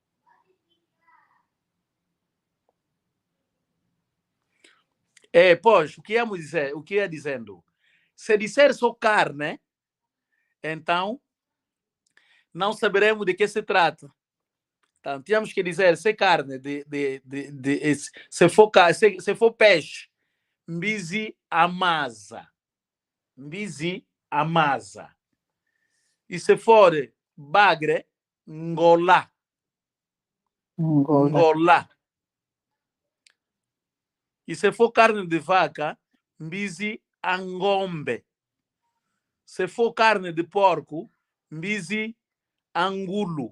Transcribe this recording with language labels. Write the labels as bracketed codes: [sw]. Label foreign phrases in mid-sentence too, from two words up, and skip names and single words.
[pt] Pois, o que íamos dizer, o que ia dizendo? Se disser só carne, então não saberemos de que se trata. Então, tínhamos que dizer se carne, se for peixe, [kg] mbizi amasa. Mbizi amasa. [pt] E se for bagre, ngolá. Angola. Ngolá. E se for carne de vaca, [kg] mbizi angombe. [pt] Se for carne de porco, [kg] mbizi angulo.